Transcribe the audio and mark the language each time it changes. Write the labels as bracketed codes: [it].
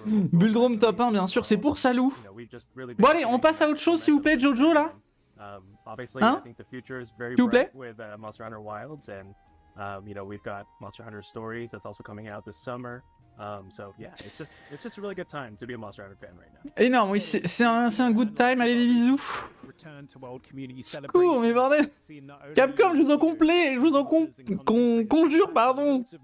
[fr] Bulldrome top 1 bien sûr, c'est pour Salou. Bon allez, on passe à autre chose s'il vous plaît, Jojo là. [en] Obviously, I think the future is very bright with Monster Hunter Wilds, and we've got Monster Hunter Stories that's also coming out this summer. So yeah, it's just a really good time to be a Monster Hunter fan right now. [fr] Énorme, oui, c'est un [en] good time. [fr] Allez, des bisous. Secours, mais bordel. Capcom, je vous en complet, je vous en conjure, pardon.